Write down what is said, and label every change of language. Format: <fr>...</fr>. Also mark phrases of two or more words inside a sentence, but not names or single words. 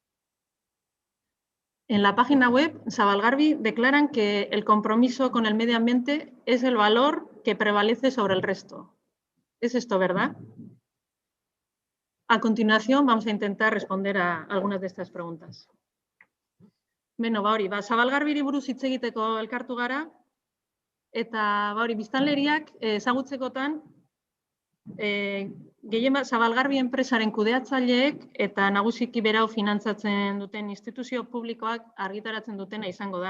<es>En la página web, Zabalgarbi declaran que el compromiso con el medio ambiente es el valor que prevalece sobre el resto. ¿Es esto verdad? A continuación, vamos a intentar responder a algunas de estas preguntas.</es> <eu>Beno, Zabalgarbiri buruz hitz egiteko elkartu gara, eta biztanleriak ezagutzekotan gehienbat Zabalgarbi enpresaren kudeatzaileek eta nagusiki berau finantzatzen duten instituzio publikoak argitaratzen dutena izango da.</eu>